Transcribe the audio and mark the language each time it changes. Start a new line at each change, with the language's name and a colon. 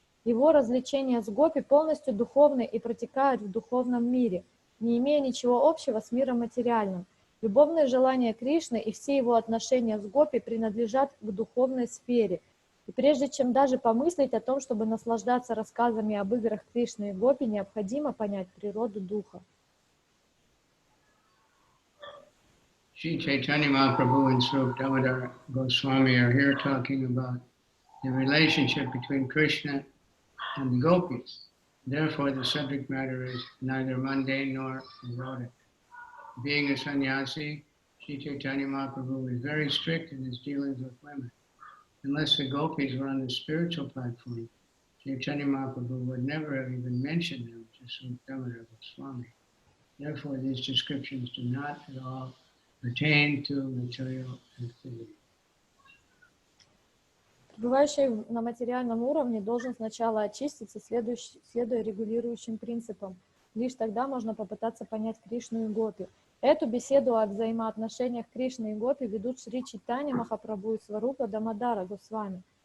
Russian: Его развлечения с гопи полностью духовны и протекают в духовном мире, не имея ничего общего с миром материальным. Любовные желания Кришны и все его отношения с гопи принадлежат к духовной сфере. И прежде чем даже помыслить о том, чтобы наслаждаться рассказами об играх Кришны и гопи, необходимо понять природу духа.
English: Shri Chaitanya Mahaprabhu and Swarup Damodar Goswami are here talking about the relationship between Krishna and the gopis. Therefore, the subject matter is neither mundane nor erotic. Being a sannyasi, Shri Chaitanya Mahaprabhu is very strict in his dealings with women. Unless the gopis were on the spiritual platform, Chaitanya Mahaprabhu would never have even mentioned them to Swarup Damodar Goswami. Therefore, these descriptions do not at all pertain to material activity.
Russian: Пребывающий на материальном уровне должен сначала очиститься, следуя регулирующим принципам. Лишь тогда можно попытаться понять Кришну и гопи. Эту беседу о взаимоотношениях Кришны и гопи ведут Шри Чайтанья Махапрабху и Сварупа Дамодара Госвами.